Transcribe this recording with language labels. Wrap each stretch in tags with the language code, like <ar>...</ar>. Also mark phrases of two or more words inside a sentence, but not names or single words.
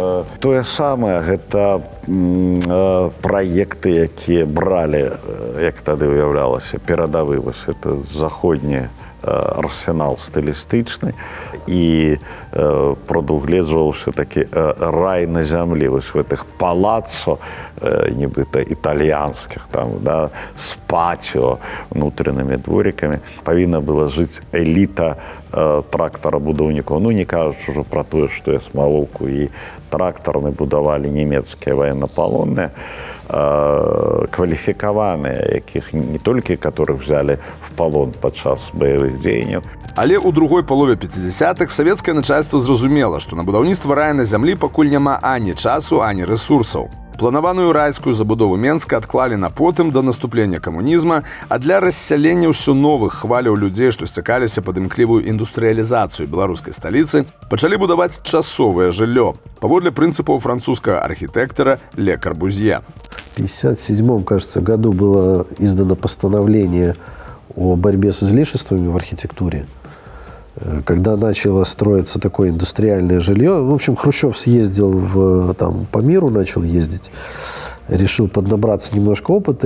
<be>Тое самае, гэта праекты, якія бралі, як тады уяўлялася, перадавы, вось это заходні арсенал стылістычны і прадугледжваўся такі рай на зямлі, вось в гэтых палаццо, нібыта італьянскіх, там, да, з патіо, внутреннымі дворікамі, павінна была жыць эліта трактарабудаўнікаў. Не кажучы ўжо пра тое, што Смалоўку і трактарны будавалі нямецкія военнапалонныя, кваліфікаваныя, якіх не толькі</be> <ru>которых взяли в</ru> <be>палон падчас баявых дзеянняў. Але ў другой палове 50-х савецкае начальства зразумела, што на будаўніцтва рая на зямлі пакуль няма ані часу, ані рэсурсаў. Планаваную райскую забудову Менска адклалі на потым да наступлення камунізма, а для рассялення ўсё новых хваляў людзей, што сцякаліся пад імклівую індустрыялізацыю беларускай сталіцы, пачалі будаваць часовае жыллё, паводле прынцыпаў французскага архітэктара Ле Корбузье.</be> <ru>В 1957, кажется, году было издано постановление о борьбе с излишествами в архитектуре. Когда начало строиться такое индустриальное жилье, в общем, Хрущев съездил по миру, начал ездить, решил поднабраться немножко опыта.</ru>